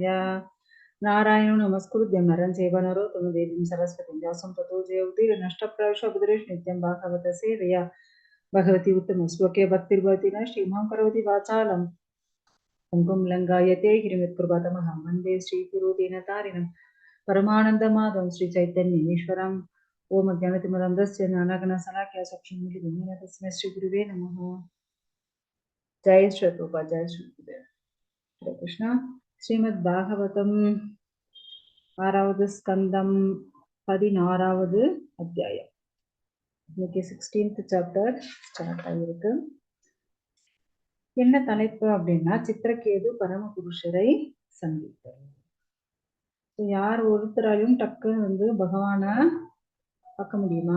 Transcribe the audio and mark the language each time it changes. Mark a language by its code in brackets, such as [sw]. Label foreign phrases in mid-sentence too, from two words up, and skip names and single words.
[sa] नारायण नमस्कृत्य नरं चैव नरोत्तमं देवीं सरस्वतीं व्यासं ततो जयौति नष्टप्रायशबुद्धिरेष नित्यं भागवत सेवया भगवती उत्तम श्लोके भक्तिर्भवति न श्रीमां करोति वाचालं पुङ्गुं लङ्घयते गिरिमित्कृपातमहं वन्दे श्रीगुरुदीनतारिणं परमानन्दमाधवं श्रीचैतन्येश्वरम्। ओम अज्ञानतिमिरन्धस्य ज्ञानाग्निशलाकया चक्षुरुन्मीलितं तस्मै श्रीगुरुवे नमः। जय श्री प्रभुपाद, जय श्री गुरुदेव। हरे कृष्णा। [ta] श्रीमद् भागवतम ஆறாவது ஸ்கந்தம் 16வது அத்தியாயம். இன்னைக்கு 16th [en] chapter start [ta] ஆகிருக்கு. என்ன தலைப்பு அப்படின்னா, சித்திரகேது பரமபுருஷரை சந்தித்தல். யார் ஒருத்தராலையும் டக்குன்னு பகவானை பார்க்க முடியுமா?